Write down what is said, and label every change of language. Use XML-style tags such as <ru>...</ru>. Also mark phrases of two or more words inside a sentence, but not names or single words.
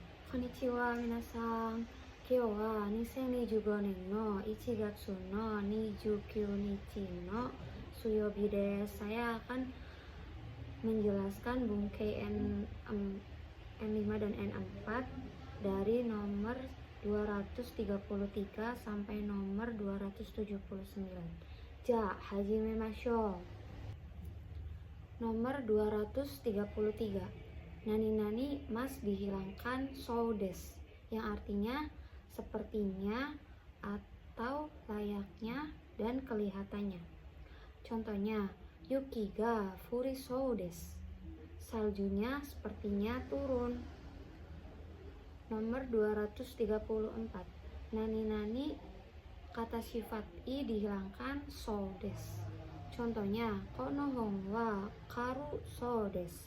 <ja>こんにちは みなさん. 今日は 2025年の1月の29日の水曜日です.</ja> <id>Saya akan menjelaskan bungkai N5 dan N4 dari nomor 233 sampai nomor 279.</id> <ja>じゃ、始めましょう. Nomor 233. 何々ます</ja> <id>dihilangkan</id> <ja>そうです,</ja> <id>yang artinya sepertinya atau layaknya dan kelihatannya. Contohnya,</id> <ja>雪が降りそうです.</ja> <id>Saljunya sepertinya turun. Nomor 234. Nani-nani kata sifat i dihilangkan</id> <ja>そうです.</ja> <id>Contohnya,</id> <ja>この本は軽そうです.</ja>